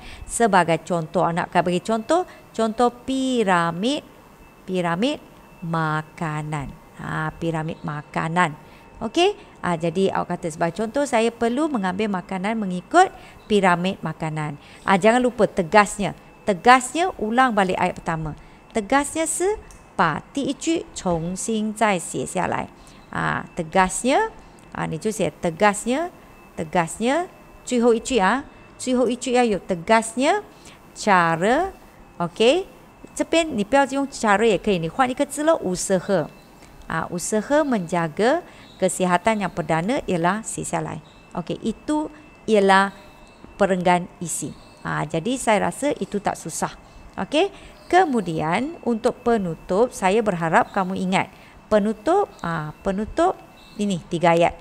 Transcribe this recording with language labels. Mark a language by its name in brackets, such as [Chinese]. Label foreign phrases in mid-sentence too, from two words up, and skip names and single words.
[Malay] Sebagai contoh, anak akan bagi contoh piramid makanan. Piramid makanan. Okey? Jadi awak kata sebagai contoh, saya perlu mengambil makanan mengikut piramid makanan. Jangan lupa tegasnya. Tegasnya ulang balik ayat pertama. [Chinese] Tegasnya 是把第一句重新再写下来。tegasnya 你就写 tegasnya 最后一句要有 [Malay] tegasnya cara. [Chinese] OK， 这边你不要用 cara 也可以，你换一个字了 usaha. [Malay] Usaha menjaga kesihatan yang perdana ialah [Chinese] 写下来. [Malay] OK， itu ialah perenggan isi. Jadi saya rasa itu tak susah. OK, kemudian untuk penutup saya berharap kamu ingat penutup ini 3 ayat.